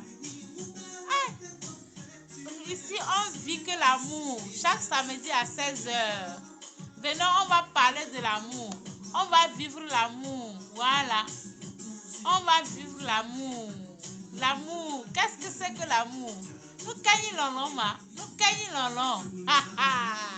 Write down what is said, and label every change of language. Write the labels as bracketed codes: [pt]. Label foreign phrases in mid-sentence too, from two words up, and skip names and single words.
[fr] Ah, ici, on vit que l'amour. Chaque samedi à 16h. Venons, on va parler de l'amour. On va vivre l'amour. Voilà. On va vivre l'amour. L'amour. Qu'est-ce que c'est que l'amour? Nous gagnons l'olon, ma. Nous gagnons l'olon. Ha ha.